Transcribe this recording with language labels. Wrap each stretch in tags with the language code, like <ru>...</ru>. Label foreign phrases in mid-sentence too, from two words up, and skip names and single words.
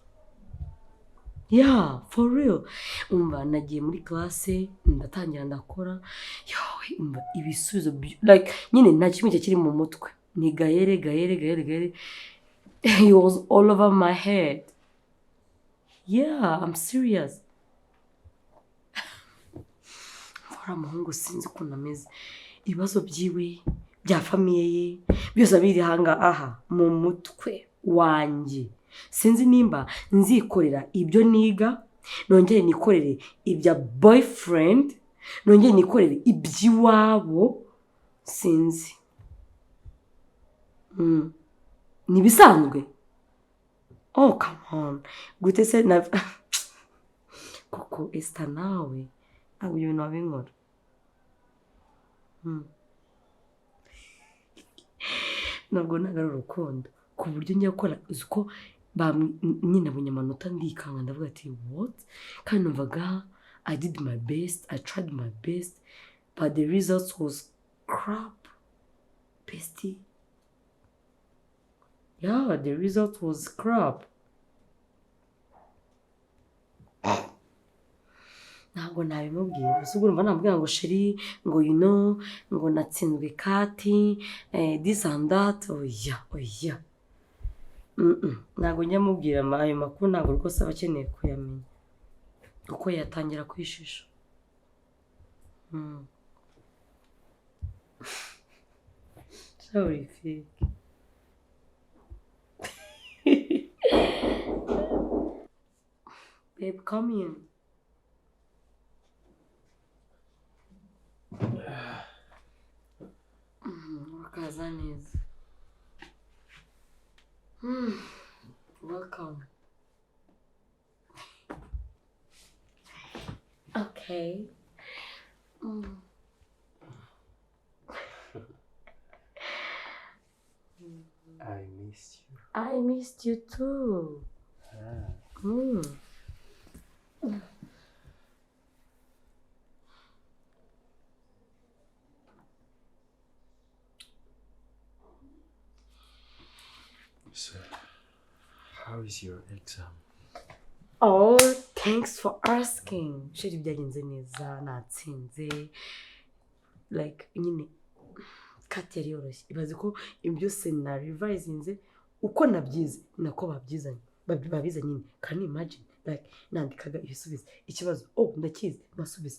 <en>Yeah, for real.</en> <rw>Umva nagiye muri classe, ndatangira ndakora. Yo, umva ibisubizo like nyine nta kimwe kiri mu mutwe. Ni Gaël.</rw> <en>He was all over my head. Yeah, I'm serious.</en> <rw>Fora muhungu sinzi ukuntu ameze. Ibibazo byiwe bya famiye ye byose biri hanga aha mu mutwe wanjye sinzi nimba nzikorera ibyo niga nongere nikorere ibya boyfriend nongere nikorere ibyiwabo sinzi ni bisanzwe</rw> <en>oh come on</en> <rw>gute se na koko esta nawe ntabwo ibintu wabinkora ntabwo nagara urukundo ku buryo njya gukora uzi ko nyine abonye amanota ndikanga ndavuga ati what kandi numvaga</rw> <en>I did my best, I tried my best, but the results was crap bestie. Yeah, the result was crap.</en> <rw>ntabwo nabimubwira gusa urumva namubwira ngo sheri ngo</rw> <en>you know</en> <rw>ngo natsinzwe kati</rw> <en>this and that</en> <rw>oya ntabwo njya mubwira ayo makuru ntabwo rwose aba akeneye kuyamenya uko yatangira kwishisha</rw> <en>sorry fake babe come in</en> <rw>wakaza neza</rw> <en>welcome okay I missed you too. So, how is your exam? Oh, thanks for asking.</en> <rw>Sheri byagenze neza natsinze. Like nyine kati yari yoroshye. Ibaze ko ibyose na revisinze uko nabyize nako babyizanye. Babiza nyine.</rw> <en>Can you imagine? Like</en> <rw>nandikaga ibisubizo. Ikibazo ndakizi nasubiza.</rw>